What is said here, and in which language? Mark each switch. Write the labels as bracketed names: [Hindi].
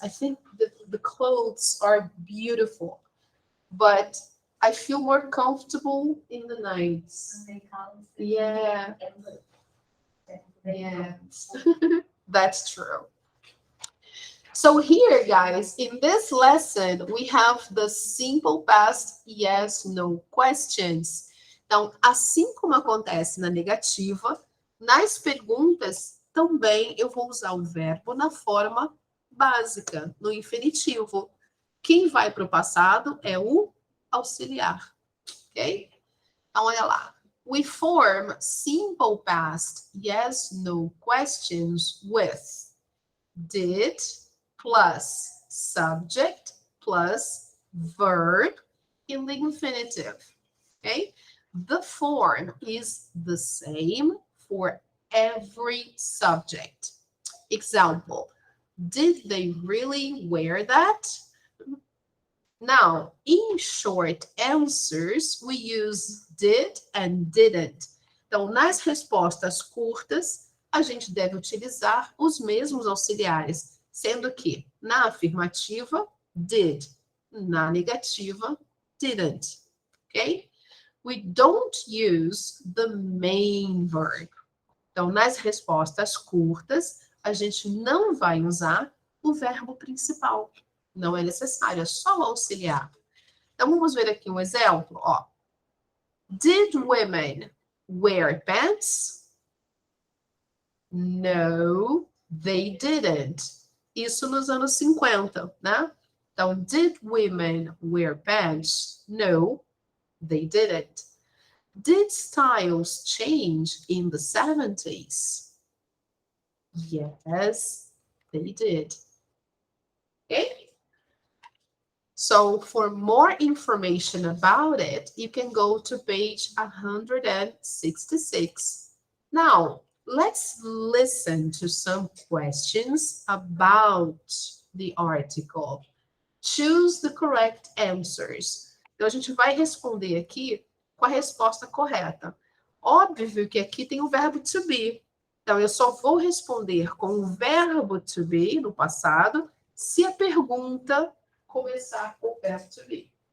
[English] I think the clothes are beautiful, but I feel more comfortable in the 90s. Yeah. Yeah. That's true. So here, guys, in this lesson, we have the simple past yes, no questions. [Portuguese] Então, assim como acontece na negativa, nas perguntas também eu vou usar o verbo na forma básica, no infinitivo. Quem vai para o passado é o auxiliar, ok? Então, olha lá. [English] We form simple past yes, no questions with did plus subject plus verb in the infinitive, okay? The form is the same for every subject. Example, did they really wear that? Now, in short answers, we use did and didn't. [Portuguese] Então, nas respostas curtas, a gente deve utilizar os mesmos auxiliares, sendo que na afirmativa, did, na negativa, didn't. Ok? [English] We don't use the main verb. [Portuguese] Então, nas respostas curtas, a gente não vai usar o verbo principal. Não é necessário, é só o auxiliar. Então, vamos ver aqui um exemplo. [English] Ó. Did women wear pants? No, they didn't. [Portuguese] Isso nos anos 50, né? [English] Então, did women wear pants? No, they didn't. Did styles change in the 70s? Yes, they did. Okay? So for more information about it, you can go to page 166. Now, let's listen to some questions about the article. Choose the correct answers. [Portuguese] Então, a gente vai responder aqui com a resposta correta. Óbvio que aqui tem o verbo to be. Então, eu só vou responder com o verbo to be no passado se a pergunta começar com o verbo to be.